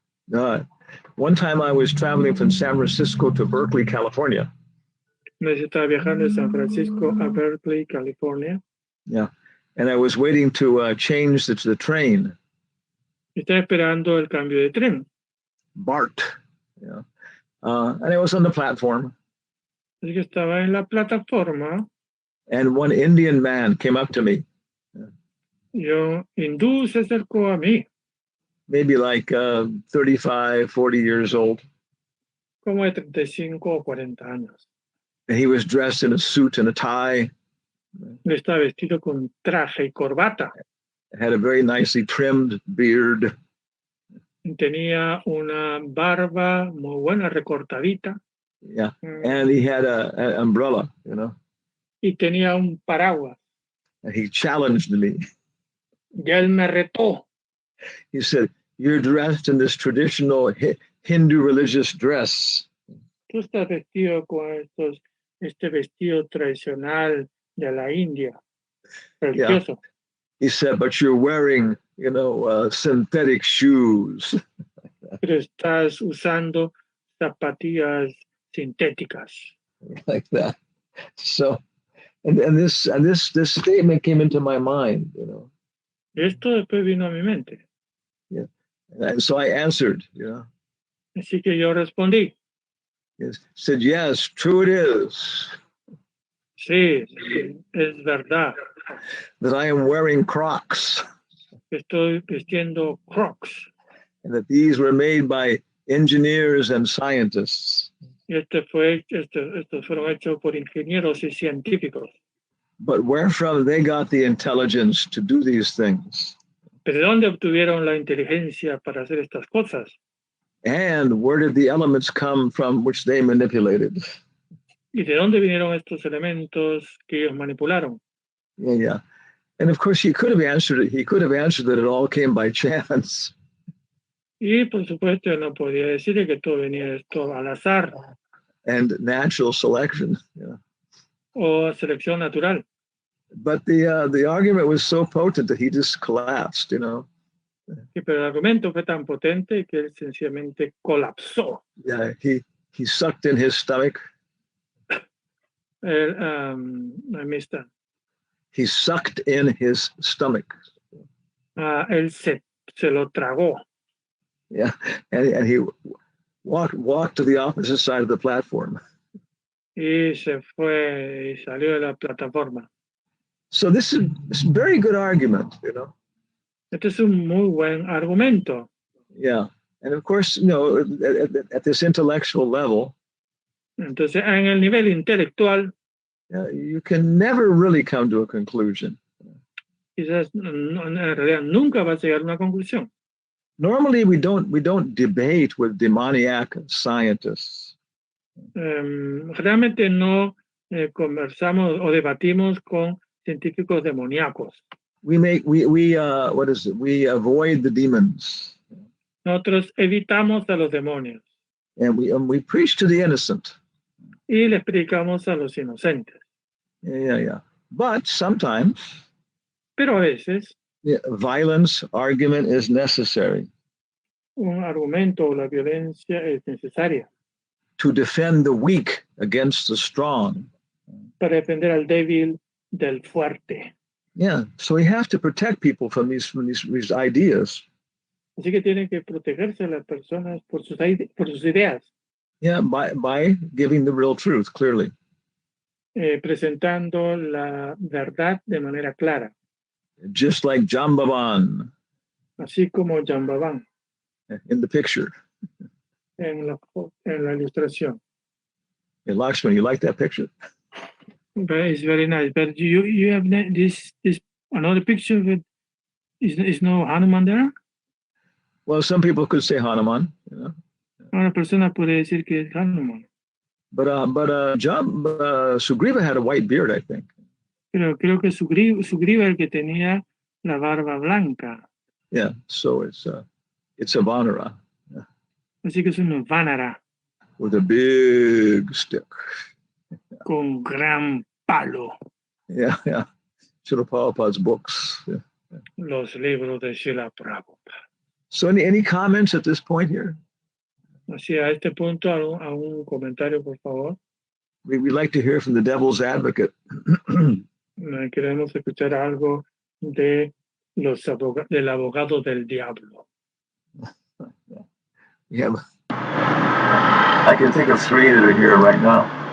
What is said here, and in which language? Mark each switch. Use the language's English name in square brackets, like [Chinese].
[English] One time I was traveling from San Francisco to Berkeley, California. [Spanish] Una vez estaba viajando de San Francisco a Berkeley, California. [English] Yeah, and I was waiting to change the train. [Spanish] Estaba esperando el cambio de tren. [English] BART. Yeah. And I was on the platform. [Spanish] Así que estaba en la plataforma. [English] And one Indian man came up to me. [Spanish] Y un hindú se acercó a mí. [English] Maybe like 35, 40 years old. [Spanish] Como de 35 o 40 años. [English] And he was dressed in a suit and a tie. [Spanish] Estaba vestido con traje y corbata. [English] Had a very nicely trimmed beard. [Spanish] Tenía una barba muy buena, recortadita. [English] Yeah, and he had an umbrella, you know. [Spanish] Y tenía un paraguas. [English] And he challenged me. [Spanish] Y él me retó. [English] He said, "You're dressed in this traditional Hindu religious dress. [Spanish] Tú estás vestido con este vestido tradicional de la India, religioso." [English] Yeah. He said, "But you're wearing, you know, synthetic shoes." [Spanish] Pero estás usando zapatillas sintéticas. [English] Like that. So, and this statement came into my mind, you know. [Spanish] Esto después vino a mi mente. [English] Yeah. And so I answered, you know. [Spanish] Así que yo respondí. [English] Yes. Said, yes, true it is. [Spanish] Sí, es verdad. [English] That I am wearing Crocs. [Spanish] Estoy vistiendo Crocs. [English] And that these were made by engineers and scientists. [Spanish] Y estos fueron hechos por ingenieros y científicos. [English] But where from they got the intelligence to do these things? [Spanish] ¿Pero de dónde obtuvieron la inteligencia para hacer estas cosas? [English] And where did the elements come from which they manipulated? [Spanish] ¿Y de dónde vinieron estos elementos que ellos manipularon? [English] Yeah, yeah. And of course, he could have answered it. He could have answered that it all came by chance. [Spanish] Y por supuesto, no podía decir que todo venía esto al azar. [English] And natural selection. Yeah. [Spanish] O selección natural. [English] But the argument was so potent that he just collapsed, you know. [Spanish] Sí, pero el argumento fue tan potente que él sencillamente colapsó. [English] Yeah, he sucked in his stomach. [Spanish] Ahí está. [English] He sucked in his stomach. [Spanish] Él se lo tragó. [English] Yeah, and he walked to the opposite side of the platform. [Spanish] Y se fue y salió de la plataforma. [English] So this is a very good argument, [Spanish] Este es un muy buen argumento. [English] Yeah. And of course, at this intellectual level, [Spanish] Entonces, en el nivel intelectual, [English] you can never really come to a conclusion. [Spanish] quizás en realidad nunca va a llegar a una conclusión. [English] Normally, we don't debate with demoniac scientists. [Spanish] Realmente no conversamos o debatimos con científicos demoníacos. [English] We avoid the demons. [Spanish] Nosotros evitamos a los demonios. [English] And we preach to the innocent. [Spanish] Y les predicamos a los inocentes. [English] Yeah. But sometimes, [Spanish] pero a veces, [English] violence, argument is necessary. [Spanish] Un argumento o la violencia es necesaria. [English] To defend the weak against the strong. [Spanish] Para defender al débil del fuerte. [English] Yeah, so we have to protect people from these ideas. [Spanish] Así que tienen que protegerse las personas por sus ideas. [English] Yeah, by giving the real truth clearly. [Spanish] Presentando la verdad de manera clara. [English] Just like Jambavan. [Spanish] Así como Jambavan. [English] In the picture. [Spanish] En la ilustración. [English] Hey, Lakshman, you like that picture? But it's very nice. But you have this another picture with is no Hanuman there? Well, some people could say Hanuman. [Spanish] Una persona puede decir que es Hanuman. [English] But Sugriva had a white beard, I think. [Spanish] Pero creo que Sugriva el que tenía la barba blanca. [English] Yeah, so it's a Vanara. Yeah. [Spanish] Así que es un Vanara. [English] With a big stick. [Spanish] Con gran palo. [English] Yeah. Srila Prabhupada's books. Yeah. [Spanish] Los libros de Srila Prabhupada. [English] So any comments at this point here? [Spanish] Así a este punto, algún comentario, por favor. [English] We'd like to hear from the devil's advocate. [Spanish] Queremos escuchar algo del abogado del diablo. [English] Yeah. I can think of 3 that are here right now.